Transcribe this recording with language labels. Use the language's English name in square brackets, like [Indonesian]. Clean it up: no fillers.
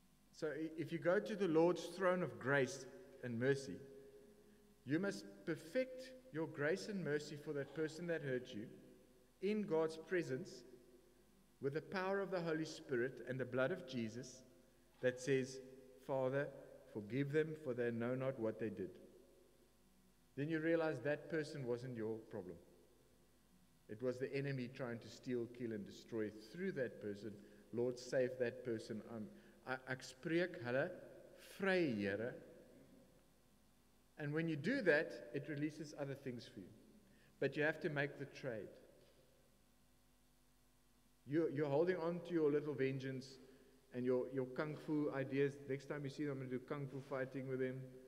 [English] So if you go to the Lord's throne of grace and mercy, you must perfect your grace and mercy for that person that hurt you in God's presence with the power of the Holy Spirit and the blood of Jesus that says, Father, forgive them, for they know not what they did. Then you realize that person wasn't your problem. It was the enemy trying to steal, kill, and destroy through that person. Lord, save that person. [Afrikaans] Ek spreek hulle vry, Here. [English] And when you do that, it releases other things for you. But you have to make the trade. You're holding on to your little vengeance and your kung fu ideas. Next time you see them, I'm going to do kung fu fighting with them.